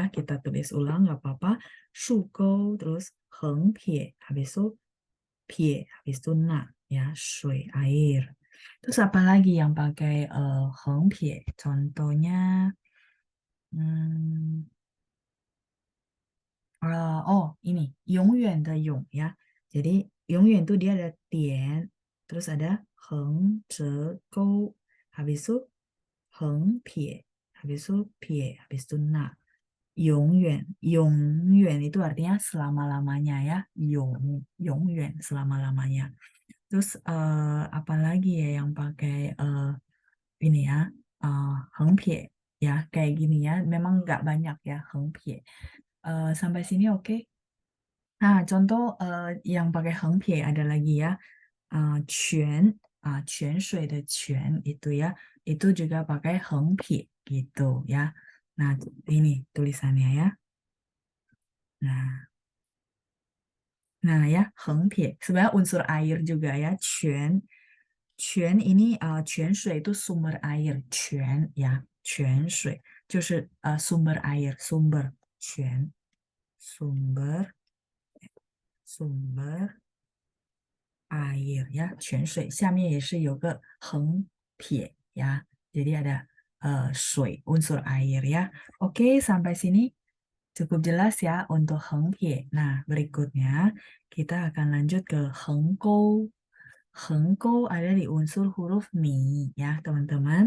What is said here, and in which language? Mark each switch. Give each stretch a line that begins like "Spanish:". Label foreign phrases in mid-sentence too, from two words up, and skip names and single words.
Indonesian: Kita tulis ulang nggak apa-apa.
Chinese: 竖钩
Indonesian: terus
Chinese: 横撇,
Indonesian: habis itu pie, habis itu na ya, shui air. Terus apa lagi yang pakai
Chinese: 横撇?
Indonesian: Contohnya hmm, ini
Chinese: 永远的永
Indonesian: ya. Jadi 永远 itu dia ada tian, terus ada
Chinese: 横折钩,
Indonesian: habis itu
Chinese: 横撇,
Indonesian: habis itu pie, habis itu na. 永远 itu artinya selama-lamanya ya. 永远 selama-lamanya. Terus apa lagi ya yang pakai ini ya,
Chinese: 横撇
Indonesian: ya, kayak gini ya. Memang nggak banyak ya
Chinese: 横撇.
Indonesian: Sampai sini oke. Nah, contoh yang pakai
Chinese: 横撇
Indonesian: ada lagi ya.
Chinese: 泉泉水的泉
Indonesian: itu ya, itu juga pakai heng pie gitu ya. Nah, ini tulisannya ya. Nah, nah ya,
Chinese: 横撇.
Indonesian: Sebenarnya unsur air juga ya, 泉. 泉 ini 泉水 itu sumber air, 泉 ya,
Chinese: 泉水就是
Indonesian: sumber air, sumber 泉 sumber sumber air
Chinese: 呀，泉水下面也是有个横撇
Indonesian: ya. Jadi ada shui, unsur air ya. Oke, sampai sini cukup jelas ya untuk hengpie. Nah, berikutnya kita akan lanjut ke hengkou. Hengkou ada di unsur huruf mi ya, teman-teman.